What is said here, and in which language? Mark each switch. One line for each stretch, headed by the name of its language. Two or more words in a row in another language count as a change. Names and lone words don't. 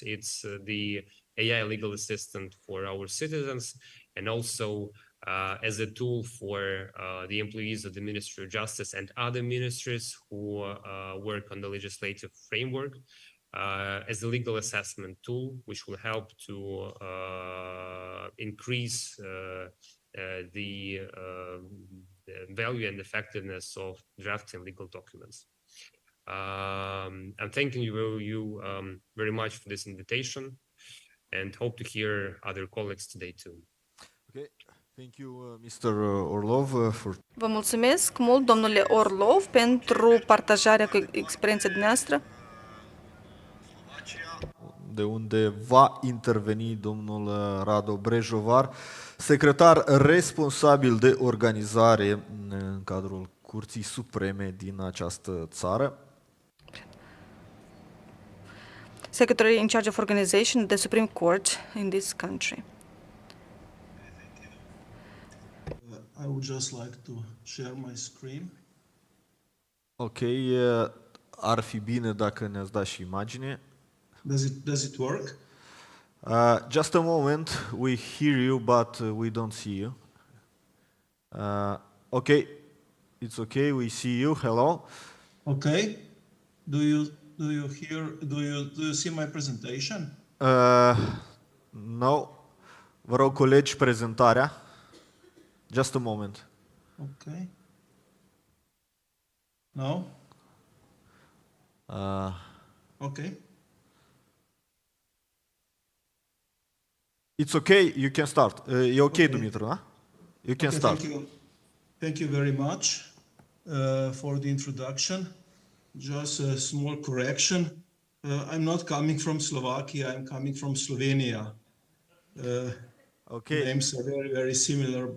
English: It's the AI legal assistant for our citizens, and also as a tool for the employees of the Ministry of Justice and other ministries who work on the legislative framework, as a legal assessment tool, which will help to increase the value and effectiveness of drafting legal documents. I'm thanking you very much for this invitation, and hope to hear other colleagues today too. Okay, thank you, Mr. Orlov, for.
Romanian: Vă mulțumesc mult, domnule Orlov, pentru partajarea cu experiența dumneavoastră. De unde va interveni domnul Rado Brejovar, secretar responsabil de organizare în cadrul Curții Supreme din această țară.
English: Secretary in charge of organization at the Supreme Court in this country. I would just like to share my screen.
Romanian: Ok, ar fi bine dacă ne-ați dat și imagine.
English: Does it work? Just a moment, we hear you, but we don't see you. Okay, It's okay. We see you. Hello. Okay. Do you hear? Do you see my presentation? No.
Romanian: Vă rog, colegi, prezentarea.
English: Just a moment. Okay. No. Okay. It's okay. You can start.
Romanian: E ok, Dumitru, da?
English: You can start. Thank you very much for the introduction. Just a small correction. I'm not coming from Slovakia. I'm coming from Slovenia. Okay. Names are very, very similar, but